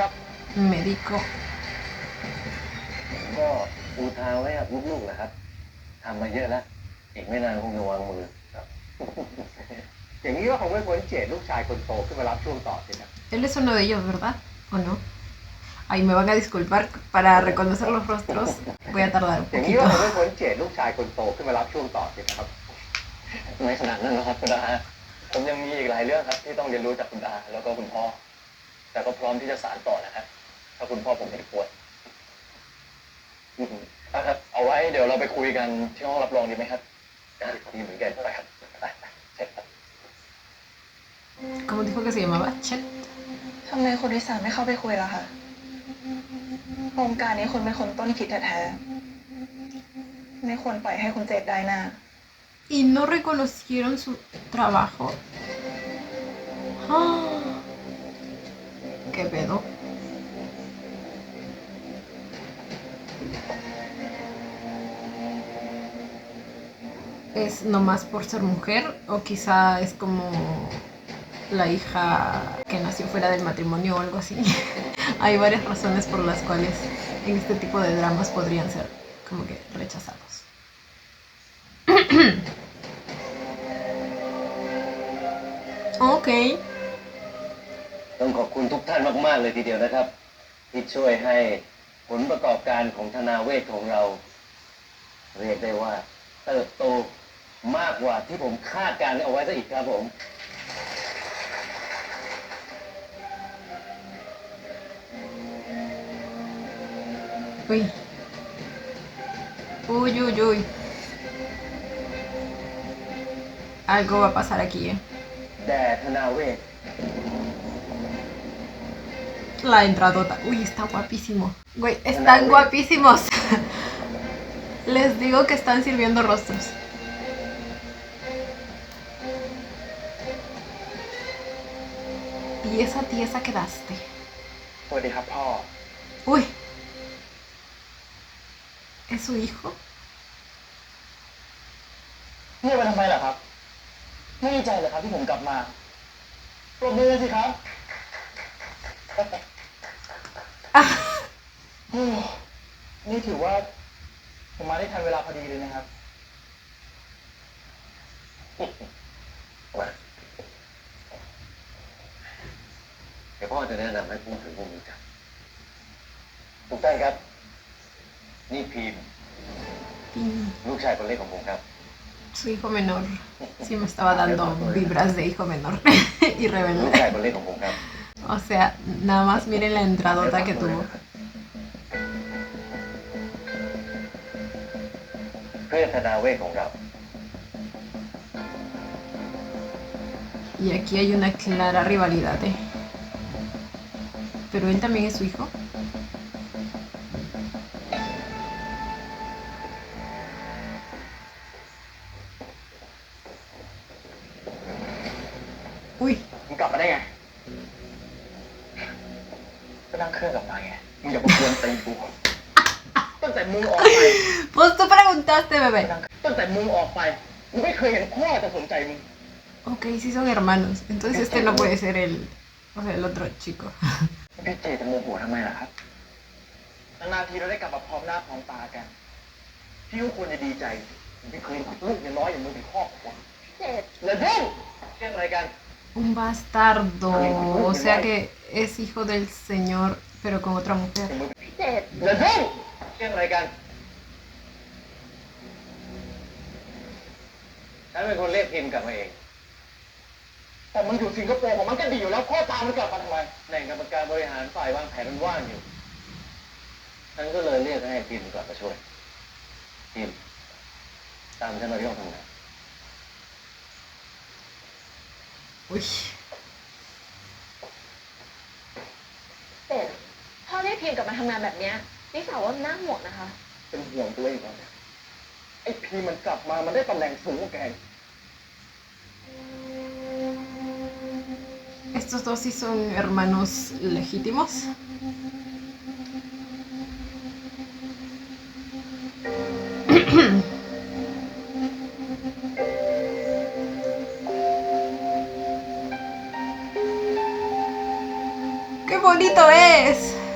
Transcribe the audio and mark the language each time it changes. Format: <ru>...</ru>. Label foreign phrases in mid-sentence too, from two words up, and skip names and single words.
<es>médico</es> <th>ก็ปูทางไว้กับลูกๆนะครับทำมาเยอะแล้วอีกไม่นานคงจะวางมือครับ อย่างนี้ก็คงไม่พ้นเจดลูกชายคนโตขึ้นมารับช่วงต่อสินะ</th> <es>Él es uno de ellos, ¿verdad? ¿O no? Ay, me van a disculpar para reconocer los rostros. Voy a tardar un</es> <th>อย่างนี้</th> <es>poquito.</es> <th>ก็คงไม่พ้นเจดลูกชายคนโตขึ้นมารับช่วงต่อสินะครับไม่ขนาดนั้นนะครับคุณอาผมยังมีอีกหลายเรื่องครับที่ต้องเรียนรู้จากคุณอาแล้วก็คุณพ่อแต่ก็พร้อมที่จะสานต่อนะครับถ้าคุณพ่อผมไม่ป่วยครับเอาไว้เดี๋ยวเราไปคุยกันที่ห้องรับรองดีไหมครับดีเหมือนกันไปครับไปเช็คครับ</th> <es>¿Cómo dijo que se llamaba? Chet.</es> <th>ทำไมคุณวิสาไม่เข้าไปคุยล่ะคะโครงการนี้คุณเป็นคนต้นคิดแท้ๆไม่ควรปล่อยให้คุณเจดได้หน้า</th> <es>Y no reconocieron su trabajo. ¿Qué pedo? ¿Es nomás por ser mujer? ¿O quizá es como la hija que nació fuera del matrimonio o algo así? Hay varias razones por las cuales en este tipo de dramas podrían ser como que rechazados. Ok.</es> <th>ต้องขอบคุณทุกท่านมากๆเลยทีเดียวนะครับที่ช่วยให้ผลประกอบการของธนาเวชของเราเรียกได้ว่าเติบโตมากกว่าที่ผมคาดการณ์เอาไว้ซะอีกครับผม</th> <es>Uy. Uy. Algo va a pasar aquí,</es> <th>แด่ธนาเวช</th> <es>La entradota. Uy, está guapísimo. Güey, están guapísimos. Les digo que están sirviendo rostros. Y esa tiesa quedaste.</es> <th>สวัสดีครับพ่อ</th> <es>Uy. ¿Es su hijo?</es> <th>เงียบไปทำไมล่ะครับไม่ดีใจเหรอครับที่ผมกลับมา ปรบมือสิครับ โอ้นี่ถือว่า ผมมาได้ทันเวลาพอดีเลยนะครับ เดี๋ยวพ่อจะแนะนำให้พูดถึงพวกนี้กันทุกท่านครับ นี่พีม Pim, ลูกชายคนเล็กของผมครับ</th> <es>su hijo menor. Sí me estaba dando vibras de hijo menor y</es> <th>ลูก</th> <es>rebelde.</es> <th>ชายคนเล็กของผมครับ</th> <es>O sea, nada más miren la entradota que tuvo.</es> <th>เพื่อธนาเวทของเรา</th> <es>Y aquí hay una clara rivalidad, ¿eh? Pero él también es su hijo. Uy,</es> <th>มึงกลับมาได้ไง ก็นั่งเครื่องกลับมาไง มึงอย่ามากวนตีกูตั้งแต่มึงออกไป</th> <es>pues tú preguntaste, bebé.</es> <th>ตั้งแต่มึงออกไป มึงไม่เคยเห็นพ่อจะสนใจมึง</th> <es>Ok, sí son hermanos. Entonces este no puede ser el, o sea, el otro chico.</es> <th>พี่เจจะโมโหทำไมล่ะครับ นานๆทีเราได้กลับมาพร้อมหน้าพร้อมตากัน พี่ก็ควรจะดีใจผมไม่เคยรับลูกน้อยอย่างมึงเป็นครอบครัวเจอย่ายุ่งเรื่องอะไรกัน</th> <es>Un bastardo. O sea que es hijo del señor, pero con otra mujer.</es> <th>เจอย่ายุ่งเรื่องอะไรกัน ฉันเป็นคนเรียกพิมกลับมาเอง แต่มันอยู่สิงคโปร์ของมันก็ดีอยู่แล้วพ่อตามมันกลับมาทำไม แหล่งกรรมการบริหารฝ่ายวางแผนมันว่างอยู่ ฉันก็เลยเรียกให้พิมกลับมาช่วย พิมตามฉันมาที่ห้องทำงาน Uy. แต่พ่อเรียกพิมกลับมาทำงานแบบเนี้ยนิสาว่าน่าห่วงนะคะ เป็นห่วงตัวเองก่อนเนี่ยไอ้พีมันกลับมา มันได้ตำแหน่งสูงกว่าแก</th> <es>Estos dos sí son hermanos legítimos. ¡Qué bonito es!</es>